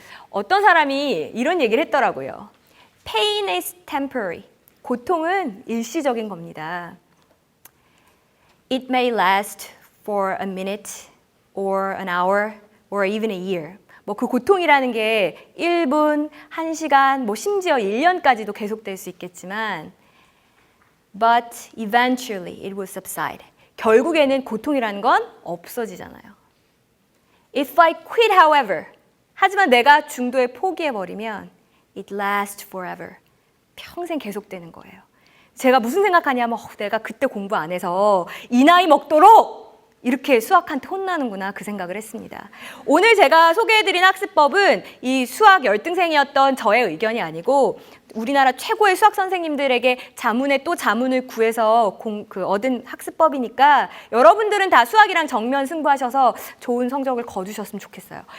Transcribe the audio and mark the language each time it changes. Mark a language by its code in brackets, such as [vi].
[ko] 어떤 사람이 이런 얘기를 했더라고요. [en] Pain is temporary. [ko] 고통은 일시적인 겁니다. [en] It may last for a minute or an hour or even a year. [ko] 그 고통이라는 게 1분, 1시간, 심지어 1년까지도 계속될 수 있겠지만 [en] but eventually it will subside. [ko] 결국에는 고통이라는 건 없어지잖아요. [en] If I quit, however, [ko] 하지만 내가 중도에 포기해버리면 [en] it lasts forever. [ko] 평생 계속되는 거예요. 제가 무슨 생각하냐면 내가 그때 공부 안 해서 이 나이 먹도록 이렇게 수학한테 혼나는구나 그 생각을 했습니다. 오늘 제가 소개해드린 학습법은 이 수학 열등생이었던 저의 의견이 아니고 우리나라 최고의 수학 선생님들에게 자문에 또 자문을 구해서 얻은 학습법이니까 여러분들은 다 수학이랑 정면 승부하셔서 좋은 성적을 거두셨으면 좋겠어요.